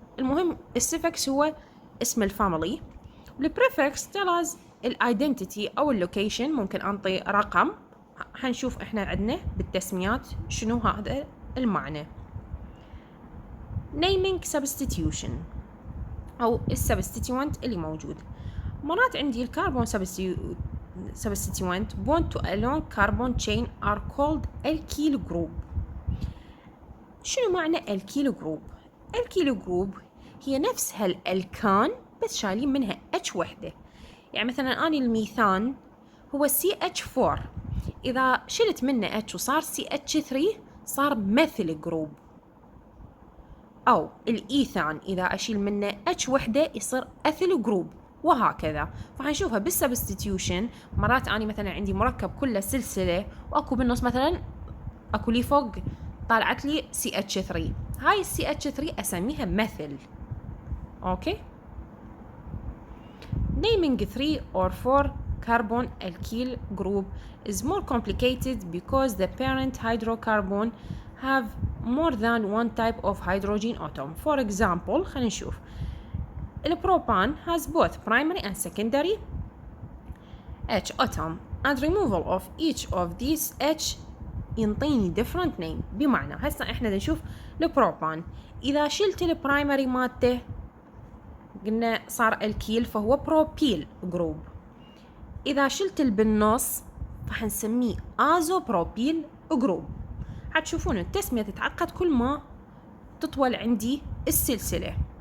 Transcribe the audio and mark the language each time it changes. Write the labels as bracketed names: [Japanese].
[Arabic] المهم السفكس هو اسم الفاميلي. البريفكس [English] tell us [Arabic] الايدنتيتي أو اللوكيشن، ممكن أنطي رقم. حنشوف إحنا عندنا بالتسميات شنو هذا المعنى. [English] naming substitution [Arabic] أو السبستيتيوانت اللي موجود. مرات عندي الكربون [English] substituent bond to a long carbon chain are called alkyl group. [Arabic] شنو معنى الكيل جروب؟ الكيل جروب هي نفسها الألكان بس شايلين منها H وحدة. يعني مثلا أني الميثان هو CH4، إذا شلت منه H وصار CH3 صار مثل جروب. أو الإيثان إذا أشيل منه H وحدة يصير أثيل جروب، وهكذا. فحنشوفها بالسبستيتيوشن. مرات أنا مثلا عندي مركب كله سلسلة وأكو بالنص مثلا أكو لي فوق طالعت لي CH3، هاي CH3 أسميها مثل. أوكي. [English] naming 3 or 4 carbon alkyl group is more complicated because the parent hydrocarbon have more than one type of hydrogen atom. For example [Arabic] خلينا نشوف البروبان [English] has both primary and secondary H atom and removal of each of these H [Arabic] ينطيني [English] different name. [Arabic] بمعنى هسه احنا نشوف البروبان، إذا شلت البرايمري مالته قلنا صار الكيل فهو بروبيل جروب. إذا شلت بالنص فحنسميه آزو بروبيل جروب. هتشوفون التسمية تتعقد كل ما تطول عندي السلسلة.